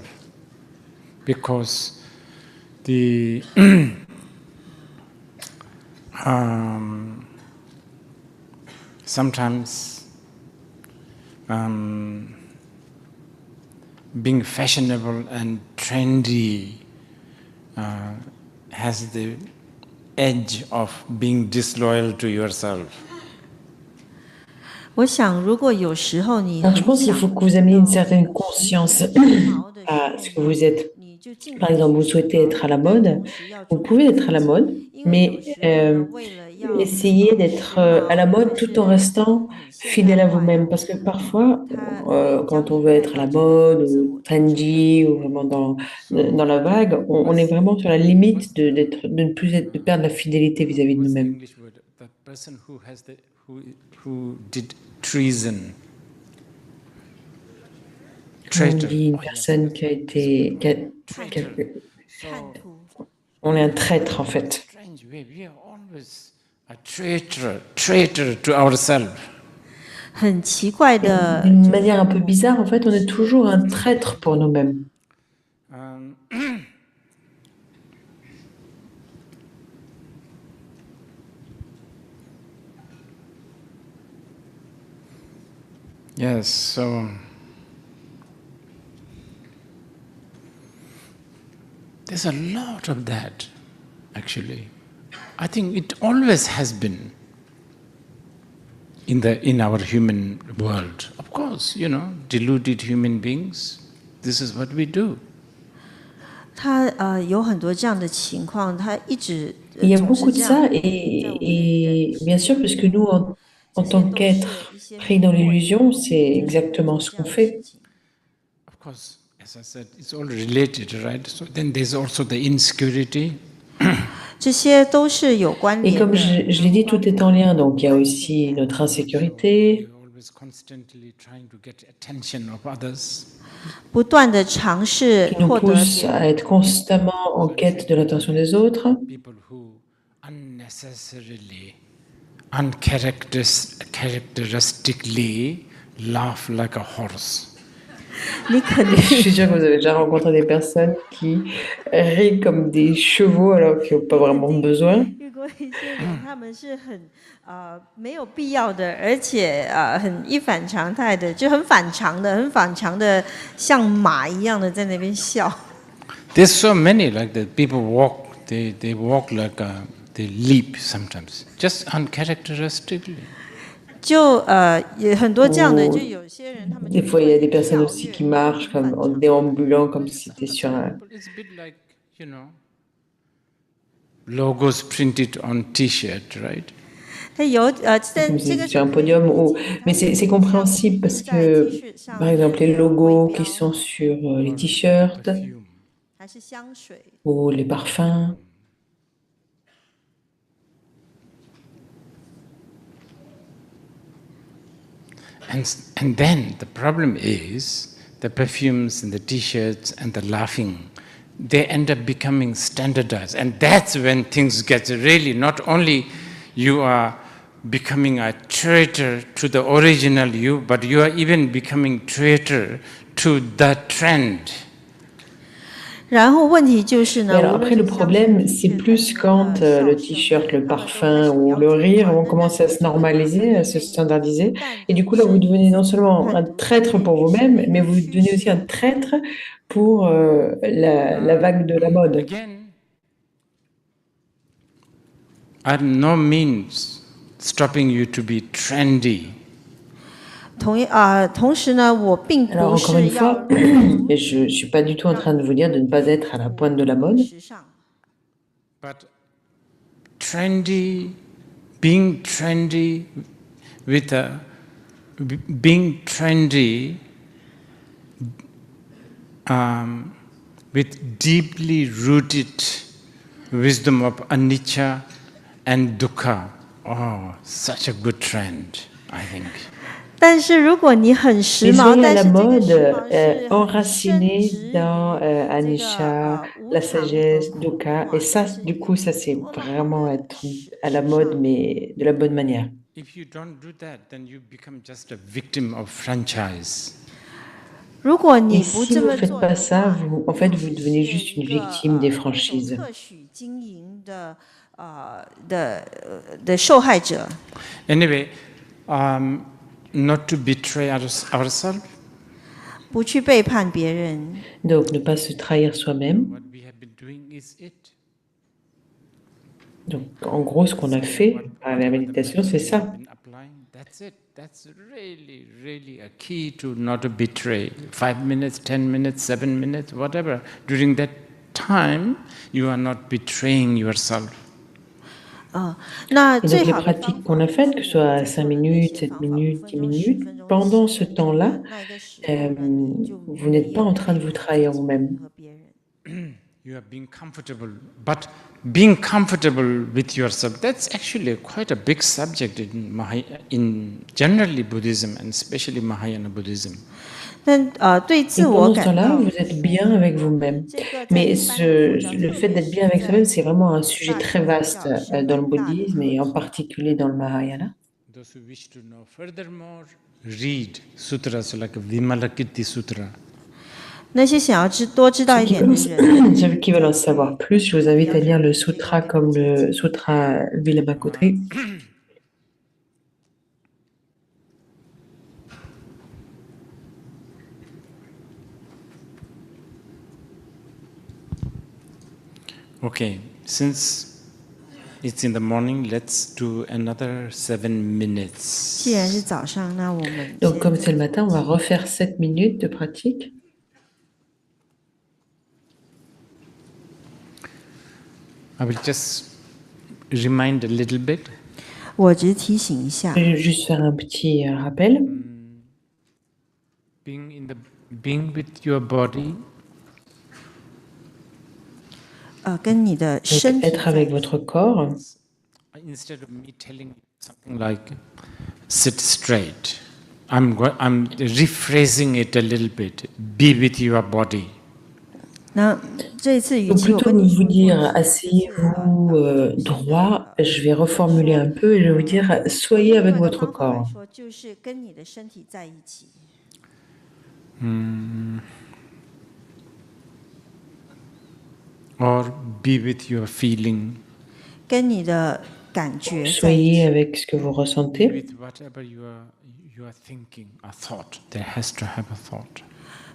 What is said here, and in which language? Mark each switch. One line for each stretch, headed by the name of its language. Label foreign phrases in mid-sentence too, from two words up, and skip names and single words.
English: Because the sometimes being fashionable and trendy has the edge of being disloyal to yourself.
Chinese: 我想，如果有时候你
French: Donc, je
Chinese: 很
French: pense qu'il
Chinese: 想
French: faut que vous ameniez une certaine conscience à ce que vous êtes. Par exemple, vous souhaitez être à la mode, vous pouvez être à la mode, mais essayez d'être à la mode tout en restant fidèle à vous-même. Parce que parfois, quand on veut être à la mode, ou trendy, ou vraiment dans la vague, on est vraiment sur la limite de ne plus de perdre la fidélité vis-à-vis de nous-mêmes.
English: English word, the person who did treason.
French: On dit une personne qui a été... On est un traître, en fait.
English: Strange way, we are always a traitor to ourselves.
Chinese: 很奇怪的，
French: D'une manière un peu bizarre, en fait, on est toujours un traître pour nous-mêmes.
English: Yes, so there's a lot of that, actually. I think it always has been in our human world. Of course, you know, deluded human beings, this is what we do.
Chinese: 他有很多这样的情况，他一直
French: Il y a
Chinese: 总
French: beaucoup
Chinese: 是
French: de
Chinese: 这样
French: ça, et bien sûr, puisque nous, en tant qu'êtres pris dans l'illusion, c'est exactement ce qu'on fait.
English: Of course, as I said, it's all related, right? So then there's also the insecurity.
Chinese: 这些都是有关
French: Et
Chinese: 联
French: comme
Chinese: 的。
French: je l'ai dit, tout est en lien. Donc, il y a aussi notre insécurité.
English: We're always constantly trying to get attention of others.
Chinese: 不断的尝试
French: Qui nous
Chinese: 获得
French: pousse à être constamment en quête de l'attention des autres.
English: People who unnecessarily, uncharacteristically laugh like a horse.
Chinese: 你肯定
French: Je suis sûre que vous avez déjà rencontré des personnes qui rient comme des chevaux alors qu'ils n'ont pas vraiment besoin.
Chinese: 遇过一些人，他们是很没有必要的，而且很一反常态的，就很反常的，像马一样的在那边笑。
English: There's so many like that. People walk, they walk like they leap sometimes, just uncharacteristically.
Chinese: 也很多这样的，就有些人他们
French: Des fois, il y a des personnes aussi qui marchent comme en déambulant, comme si c'était sur un...
English: It's a bit like, logos printed on T-shirt, right?
French: Comme si c'était sur un podium. Mais c'est compréhensible parce que, par exemple, les logos qui sont sur les t-shirts ou les parfums.
English: And then the problem is the perfumes and the t-shirts and the laughing, they end up becoming standardized. And that's when things get really, not only you are becoming a traitor to the original you, but you are even becoming traitor to the trend.
Chinese: 然后问题就是呢，
French: alors après le problème, c'est plus quand le t-shirt, le parfum ou le rire vont commencer à se normaliser, à se standardiser. Et du coup, là, vous devenez non seulement un traître pour vous-même, mais vous devenez aussi un traître pour la vague de la mode.
English: Again, I'm no means stopping you to be trendy.
Chinese: 同时呢，我并不
French: Alors encore
Chinese: 是
French: une
Chinese: 要
French: fois, et je ne suis pas du tout en train de vous dire de ne pas être à la pointe de la mode.
English: But trendy, being trendy with being trendy with deeply rooted wisdom of anicca and dukkha. Oh, such a good trend, I think.
Chinese: 但是如果你很时
French: Mais
Chinese: 髦，
French: soyez à
Chinese: 但
French: la
Chinese: 是这个
French: mode
Chinese: 时髦是
French: enracinée dans Anisha, la sagesse, Dukkha, et ça, du coup, ça c'est vraiment être à la mode, mais de la bonne manière.
English: If you don't do that, then you become just a victim of franchise.
Chinese: 如果
French: Et
Chinese: 你不
French: si
Chinese: 这
French: vous
Chinese: 么
French: ne faites
Chinese: 做
French: pas
Chinese: 的
French: ça,
Chinese: 话，
French: en fait, vous devenez juste une victime des franchises.
Chinese: 特许经营的受害者。
English: Anyway, not to betray ourselves.
Chinese: 不去背叛别人。
French: Donc, ne pas se trahir soi-même.
English: What we have been doing is it.
French: Donc, en gros, ce qu'on a fait par la méditation, c'est ça.
English: That's it. That's really, really a key to not to betray. 5 minutes, 10 minutes, 7 minutes, whatever. During that time, you are not betraying yourself.
Chinese: 那
French: Et donc,
Chinese: 最
French: les
Chinese: 好的
French: pratiques qu'on a faites, que ce soit 5 minutes, 7 minutes, 10 minutes, pendant ce temps-là, vous n'êtes pas en train de vous trahir vous-même.
English: You are being comfortable, but being comfortable with yourself, that's actually quite a big subject in generally Buddhism and especially Mahayana Buddhism.
Chinese: 但对自
French: Et
Chinese: 我
French: pendant ce
Chinese: 感
French: temps-là,
Chinese: 到
French: vous êtes bien avec vous-même. Mais le fait d'être bien avec soi-même, c'est vraiment un sujet très vaste dans le bouddhisme et en particulier dans le Mahayana.
English: Those who wish to know furthermore, read sutras like Vimalakirti Sutra.
Chinese: 那些想要多知道一点的人，
French: Ceux qui veulent en savoir plus, je vous invite à lire le sutra comme le sutra Vimalakirti.
English: Okay, since it's in the morning, let's do another 7 minutes.
Chinese: 既然是早上，那我们
French: Donc, comme c'est le matin, on va refaire 7 minutes de pratique.
English: I will just remind a little bit.
Chinese: 我只提醒一下，
French: Je vais juste faire un petit rappel.
English: Being with your body.
Chinese: 跟你的
French: Donc,
Chinese: 身体
French: être avec votre corps.
English: Instead of me telling you something like sit straight, I'm rephrasing it a little bit. Be with your body.
Chinese: 那这一次语
French: Donc
Chinese: 气我
French: plutôt
Chinese: 跟
French: que
Chinese: 你
French: de
Chinese: 说
French: vous dire asseyez-vous droit, je vais reformuler un peu et je vais vous dire soyez avec votre corps.
Chinese: 说就是跟你的身体在一起。
English: Or be with your feeling.
Chinese: 跟你的感觉在一
French: Soyez
Chinese: 起。
French: avec ce que vous ressentez.
English: With whatever you are thinking, a thought. There has to have a thought.